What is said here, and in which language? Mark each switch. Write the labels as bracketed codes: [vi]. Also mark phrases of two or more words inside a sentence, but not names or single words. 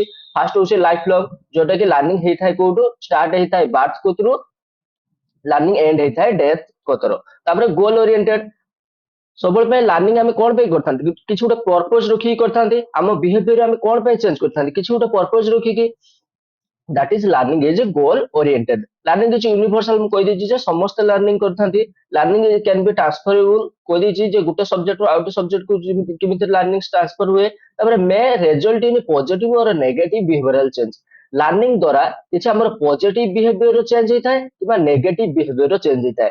[or] ଫାର୍ଷ୍ଟ ହଉଛି [en] life long, [or] ଯୋଉଟା କି ଲର୍ଣ୍ଣିଂ ହେଇଥାଏ କୋଉଠୁ? ଷ୍ଟାର୍ଟ ହେଇଥାଏ ବାର୍ଥ କତରୁ, [en] learning end [or] ହେଇଥାଏ ଡେଥ କତର। [en] ତାପରେ goal oriented. [or] ସବୁବେଳେ ପାଇଁ ଲର୍ଣ୍ଣିଂ ଆମେ କଣ ପାଇଁ କରିଥାନ୍ତି? କିଛି ଗୋଟେ ପର୍ପଜ ରଖିକି କରିଥାନ୍ତି। ଆମ ବିହେଭିୟର ଆମେ କଣ ପାଇଁ ଚେଞ୍ଜ କରିଥାନ୍ତି? କିଛି ଗୋଟେ ପର୍ପଜ ରଖିକି। [en] that is learning is a goal oriented. Learning is universal। [or] ମୁଁ କହିଦେଇଛି ଯେ ସମସ୍ତେ ଲର୍ଣ୍ଣିଂ କରିଥାନ୍ତି। [en] learning can be transferable. [or] କହିଦେଇଛି ଯେ ଗୋଟେ ସବଜେକ୍ଟ ରୁ ଆଉ ଗୋଟେ ସବଜେକ୍ଟ କୁ କେମିତି ଲର୍ଣ୍ଣିଂ ଟ୍ରାନ୍ସଫର ହୁଏ। [en] ତାପରେ may result in positive or negative behavioural change. [or] ଲର୍ଣ୍ଣିଂ ଦ୍ୱାରା କିଛି ଆମର [en] positive behaviour change [or] ହେଇଥାଏ କିମ୍ବା [en] negative behaviour change [or] ହେଇଥାଏ।